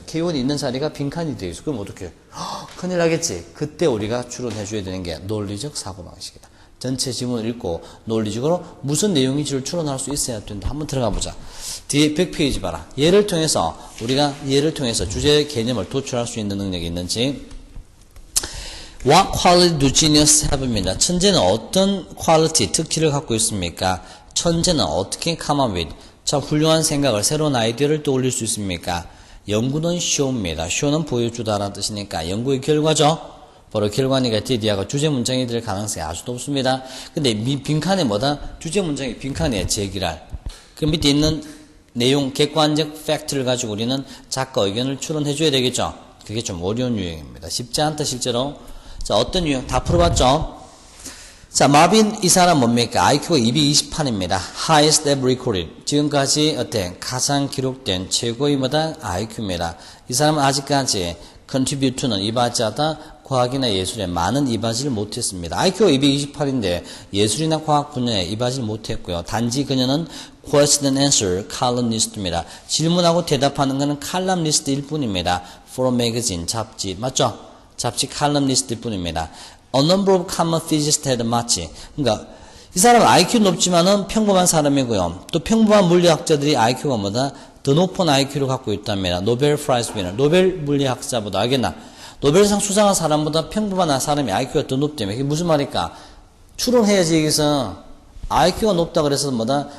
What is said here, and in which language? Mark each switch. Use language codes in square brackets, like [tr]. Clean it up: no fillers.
[ko] K1이 있는 자리가 빈칸이 되어 있어. 그럼 어떡해? 큰일 나겠지? 그때 우리가 추론해 줘야 되는 게 논리적 사고방식이다. 전체 지문을 읽고 논리적으로 무슨 내용인지를 추론할 수 있어야 된다. 한번 들어가 보자. 뒤에 100페이지 봐라. 우리가 예를 통해서 주제 개념을 도출할 수 있는 능력이 있는지. [en] What quality do genius have입니다. [ko] 천재는 어떤 quality, 특질을 갖고 있습니까? 천재는 어떻게 [en] come up with, [ko] 참 훌륭한 생각을, 새로운 아이디어를 떠올릴 수 있습니까? 연구는 show입니다. show는 보여주다라는 뜻이니까 연구의 결과죠. 바로 결과니까 DD하고 주제 문장이 될 가능성이 아주 높습니다. 근데 빈칸에 뭐다? 주제 문장이 빈칸이에요. 제기랄. 그 밑에 있는 내용, 객관적 팩트를 가지고 우리는 작가 의견을 추론해 줘야 되겠죠. 그게 좀 어려운 유형입니다. 쉽지 않다 실제로. 자, 어떤 유형? 다 풀어봤죠? 자, 마빈 이 사람 뭡니까? IQ가 228입니다. [en] Highest ever recorded. [ko] 지금까지 어때? 가장 기록된 최고의 뭐다? IQ입니다. 이 사람은 아직까지 [en] contribute to [ko] 는 이바지하다 과학이나 예술에 많은 이바지를 못했습니다. IQ가 228인데 예술이나 과학 분야에 이바지를 못했고요. 단지 그녀는 [en] question and answer columnist입니다. [ko] 질문하고 대답하는 것은 칼럼니스트일 뿐입니다. [en] for a magazine, [ko] 잡지. 맞죠? 잡지 칼럼니스트일 뿐입니다. [en] A number of common physicists had [ko] 맞지. 그러니까 이 사람은 IQ 높지만은 평범한 사람이고요. 또 평범한 물리학자들이 IQ가 뭐다? 더 높은 IQ를 갖고 있답니다. 노벨 프라이즈 위너. 노벨 물리학자보다 알겠나? 노벨상 수상한 사람보다 평범한 사람이 IQ가 더 높다며. 이게 무슨 말일까? 추론해야지 여기서 IQ가 높다 그래서 뭐다?